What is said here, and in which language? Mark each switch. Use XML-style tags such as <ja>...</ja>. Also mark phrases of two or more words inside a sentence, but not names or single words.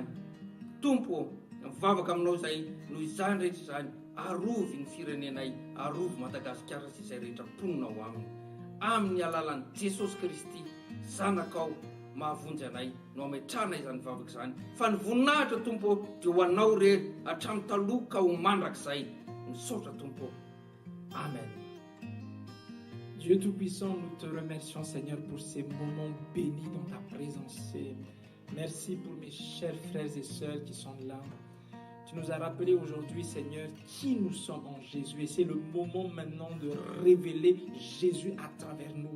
<mg>Tompo, mivavaka aminao izay noho izany rehetra izany, arovy ny firenenay, arovy Madagasikara sy izay rehetra mponina ao aminy. Amin'ny alalan'i Jesosy Kristy, zanakao mahavonjy anay no ametrahana izany vavaka izany. Fa ny voninahitra tompo dia ho anao rery hatramin'ny taloha ka ho mandrakizay. Misaotra tompo. Amen.</mg> <fr>Dieu Tout-Puissant, nous te remercions, Seigneur, pour ces moments bénis dans ta présence. Merci pour mes chers frères et sœurs qui sont là. Tu nous as rappelé aujourd'hui, Seigneur, qui nous sommes en Jésus. Et c'est le moment maintenant de révéler Jésus à travers nous.</fr>